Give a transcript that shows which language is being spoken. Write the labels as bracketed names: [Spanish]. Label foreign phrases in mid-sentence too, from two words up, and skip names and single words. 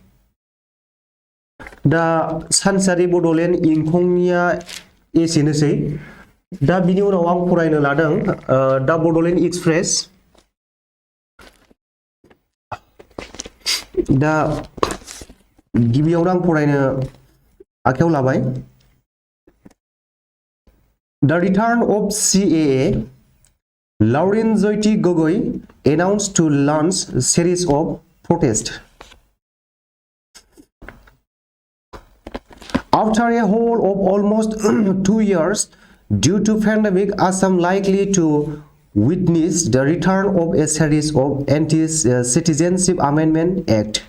[Bodo] दा सानसेयारि बड'लेण्ड इंखंनिया एसेनोसै। दा बिनि उनाव आं फरायनो लादों दा बड'लेण्ड एक्सप्रेस। दा गिबियावनो आं फरायनो आखायाव लाबाय। [English] The return of CAA, Lauren Jyoti Gogoi announced to launch series of protests. After a hold of almost 2 years due to pandemic, Assam likely to witness the return of a series of anti-citizenship amendment act.